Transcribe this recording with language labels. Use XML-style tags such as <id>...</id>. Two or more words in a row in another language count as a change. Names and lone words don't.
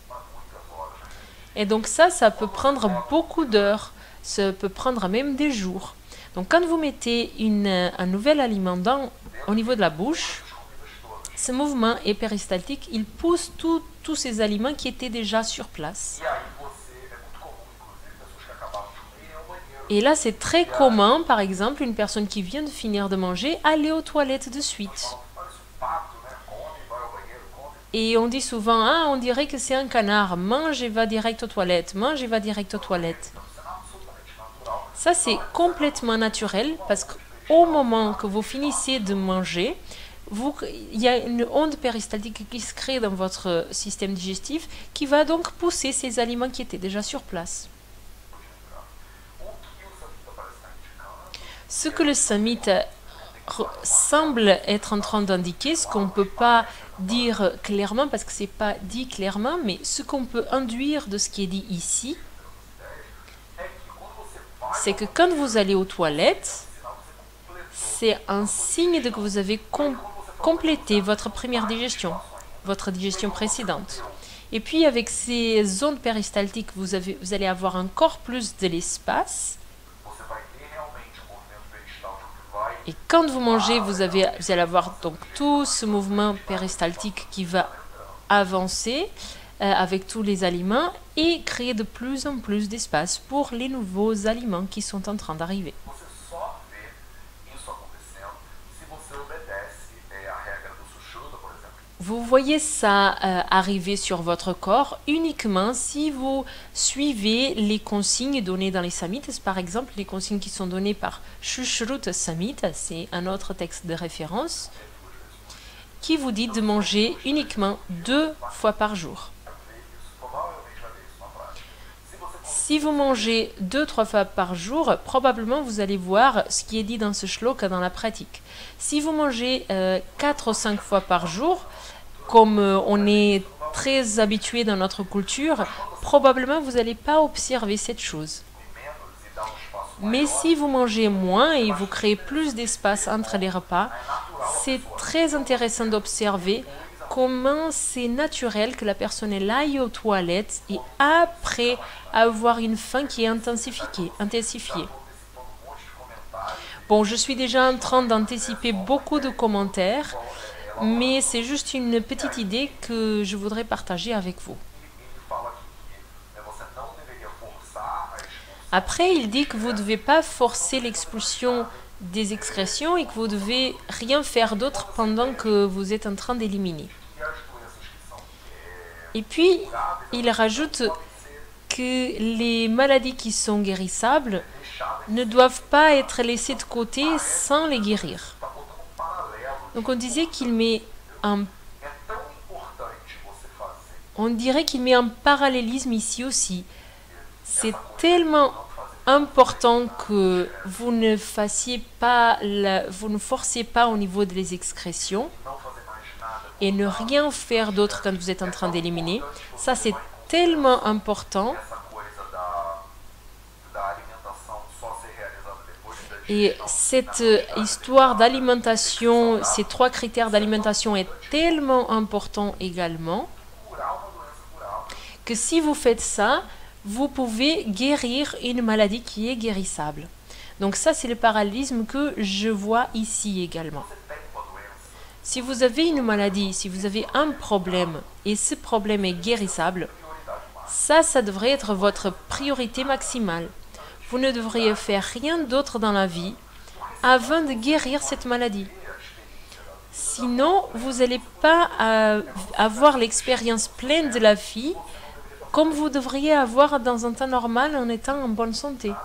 <fr>Et donc ça peut prendre beaucoup d'heures, ça peut prendre même des jours. Donc quand vous mettez un nouvel aliment au niveau de la bouche, ce mouvement est péristaltique, il pousse tous ces aliments qui étaient déjà sur place.</fr> <pt>e aí você, é muito comum, inclusive, pessoas que acabaram de comer ir ao banheiro.</pt> <fr>Et là, c'est très commun, par exemple, une personne qui vient de finir de manger, aller aux toilettes de suite.</fr> <pt>Parece pato, né? Come, vai ao banheiro, come.</pt> <fr>Et on dit souvent, ah, on dirait que c'est un canard, mange et va direct aux toilettes, mange et va direct aux toilettes.</fr> <pt>Isso é absolutamente natural.</pt> <fr>Ça, c'est complètement naturel parce qu'au moment que vous finissez de manger, il y a une onde péristaltique qui se crée dans votre système digestif qui va donc pousser ces aliments qui étaient déjà sur place.</fr> <pt>O que o Samhita parece estar indicando</pt> <fr>Ce que le Samhita semble être en train d'indiquer, ce qu'on ne peut pas dire clairement parce que ce n'est pas dit clairement, mais ce qu'on peut induire de ce qui est dit ici,</fr> <pt>é que quando você vai,</pt> <fr>c'est que quand vous allez aux toilettes, c'est un signe de que vous avez complété votre première digestion, votre digestion précédente. Et puis avec ces ondes péristaltiques, vous allez avoir encore plus de l'espace.</fr> <pt>você vai ter realmente um movimento peristáltico que vai</pt> <fr>Et quand vous mangez, vous allez avoir donc tout ce mouvement péristaltique qui va avancer avec tous les aliments et créer de plus en plus d'espace pour les nouveaux aliments qui sont en train d'arriver.</fr> <pt>você só vê isso acontecendo se você obedece a regra do Sushruta, por exemplo.</pt> <fr>Vous voyez ça arriver sur votre corps uniquement si vous suivez les consignes données dans les Samhitas. Par exemple, les consignes qui sont données par Sushruta Samhita, c'est un autre texte de référence, qui vous dit de manger uniquement 2 fois par jour.</fr> <pt>Isso provavelmente vai ver isso na prática. Se você</pt> <fr>Si vous mangez 2-3 fois par jour, probablement vous allez voir ce qui est dit dans ce shloka dans la pratique. Si vous mangez 4 ou 5 fois par jour, comme on est très habitué dans notre culture, probablement vous n'allez pas observer cette chose.</fr> <pt>menos e dá um espaço</pt> <fr>Mais si vous mangez moins et vous créez plus d'espace entre les repas, c'est très intéressant d'observer comment c'est naturel que la personne elle aille aux toilettes et après avoir une faim qui est intensifiée.</fr> <pt>antecipando um monte de comentários.</pt> <fr>Bon, je suis déjà en train d'anticiper beaucoup de commentaires, mais c'est juste une petite idée que je voudrais partager avec vous.</fr> <pt>Ele fala aqui que você não deveria forçar a expulsão.</pt> <fr>Après, il dit que vous ne devez pas forcer l'expulsion des excrétions et que vous devez rien faire d'autre pendant que vous êtes en train d'éliminer.</fr> <pt>E as doenças que são</pt> <fr>Et puis, il rajoute que les maladies qui sont guérissables</fr> <pt>deixadas,</pt> <fr>ne doivent pas être laissées de côté sans les guérir.</fr> <pt>está botando um paralelo.</pt> <fr>Donc on disait qu'il met un,</fr> <pt>É tão importante você fazer</pt> <fr>on dirait qu'il met un parallélisme ici aussi. C'est tellement important que vous ne fassiez pas, vous ne forcez pas au niveau des excrétions</fr> <pt>não fazer mais nada.</pt> <fr>et ne rien faire d'autre quand vous êtes en train d'éliminer. Ça c'est tellement important.</fr> <pt>essa coisa da alimentação só ser realizada depois da</pt> <fr>Et</fr> <pt>digestão.</pt> <fr>cette histoire d'alimentation, ces trois critères d'alimentation est tellement important également</fr> <pt>Curar uma doença curável.</pt> <fr>que si vous faites ça, vous pouvez guérir une maladie qui est guérissable. Donc ça, c'est le parallélisme que je vois ici également.</fr> <pt>Você tem uma doença,</pt> <fr>Si vous avez une maladie, si vous avez un problème et ce problème est guérissable,</fr> <pt>prioridade máxima.</pt> <fr>ça devrait être votre priorité maximale. Vous ne devriez faire rien d'autre dans la vie afin de guérir cette maladie. Sinon, vous n'allez pas avoir l'expérience pleine de la vie comme vous devriez avoir dans un temps normal en étant en bonne santé.</fr>